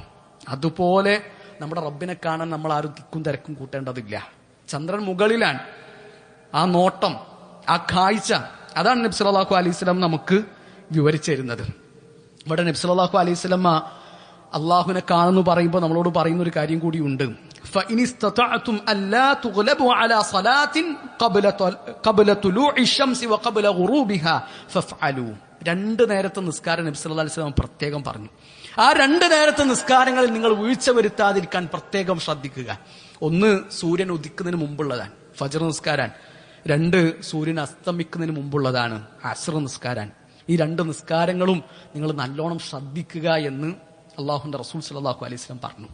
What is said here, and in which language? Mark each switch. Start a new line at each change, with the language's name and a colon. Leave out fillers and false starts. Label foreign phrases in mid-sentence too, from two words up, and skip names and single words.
Malayalam: അതുപോലെ നമ്മുടെ റബ്ബിനെ കാണാൻ നമ്മൾ ആരും തിക്കും തിരക്കും കൂട്ടേണ്ടതില്ല. ചന്ദ്രൻ മുകളിലാണ്. ആ നോട്ടം, ആ കാഴ്ച, അതാണ് നബി
Arabic: صلى الله عليه وسلم
Malayalam: നമുക്ക് വിവരിച്ചു തരുന്നത്. ഇവിടെ നബി
Arabic: صلى الله عليه وسلم
Malayalam: അള്ളാഹുവിനെ കാണുന്നു പറയുമ്പോൾ നമ്മളോട് പറയുന്ന ഒരു കാര്യം കൂടിയുണ്ട്.
Arabic: فإن استطعتم ألا تغلبوا على صلاة قبل طلوع الشمس وقبل غروبها فافعلوا.
Malayalam: 2 നേരത്തെ നിസ്കാരം നബി
Arabic: صلى الله عليه وسلم
Malayalam: പ്രത്യേകം പറഞ്ഞു. ആ 2 നേരത്തെ നിസ്കാരങ്ങളിൽ നിങ്ങൾ വീഴ്ച വരുത്താതിരിക്കാൻ പ്രത്യേകം ശ്രദ്ധിക്കുക. 1 സൂര്യൻ ഉദിക്കുന്നതിന് മുമ്പുള്ളതാണ് ഫജ്ർ നിസ്കാരം, 2 സൂര്യൻ അസ്തമിക്കുന്നതിന് മുമ്പുള്ളതാണ് അസ്ർ നിസ്കാരം. ഈ 2 നിസ്കാരങ്ങളും നിങ്ങൾ നല്ലോണം ശ്രദ്ധിക്കുക എന്ന് അള്ളാഹുവിന്റെ റസൂൽ
Arabic: صلى الله عليه وسلم
Malayalam: പറഞ്ഞു.